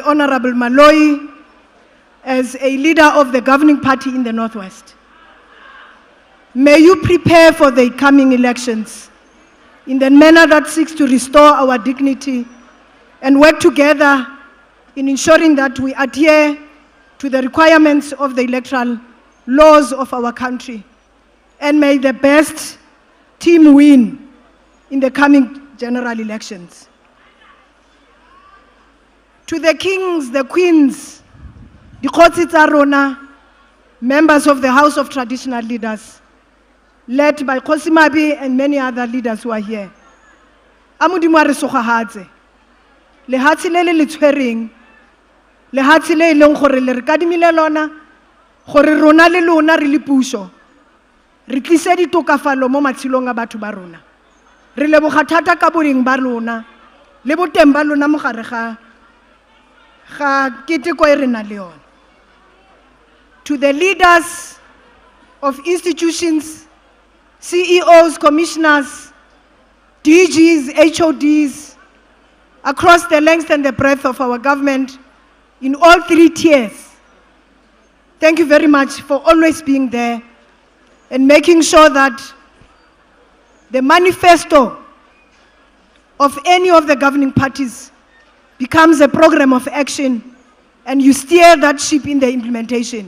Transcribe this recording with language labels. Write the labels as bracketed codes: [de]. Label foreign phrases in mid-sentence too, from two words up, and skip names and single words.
[en] Honorable Maloi as a leader of the governing party in the Northwest, may you prepare for the coming elections in the manner that seeks to restore our dignity and work together in ensuring that we adhere to the requirements of the electoral laws of our country. And may the best team win in the coming general elections. To the kings, the queens, the [tn] Kgotsi tsa rona, [en] members of the House of Traditional Leaders, led by Kgosi Mabi and many other leaders who are here. [tn] A Modimo a re sogahatse. Lehatshe le le tshwereng, lehatshe le leng gore le re kadimile lona, gore rona le lona re le puso, re tlise ditokafalo mo matshelong a batho ba rona. Re leboga thata ka boleng ba lona, le boteng ba lona mo gare ga keteko e re na le yona. [en] To the leaders of institutions, CEOs, commissioners, DGs, HODs, across the length and the breadth of our government, in all three tiers, thank you very much for always being there and making sure that the manifesto of any of the governing parties becomes a program of action and you steer that ship in the implementation.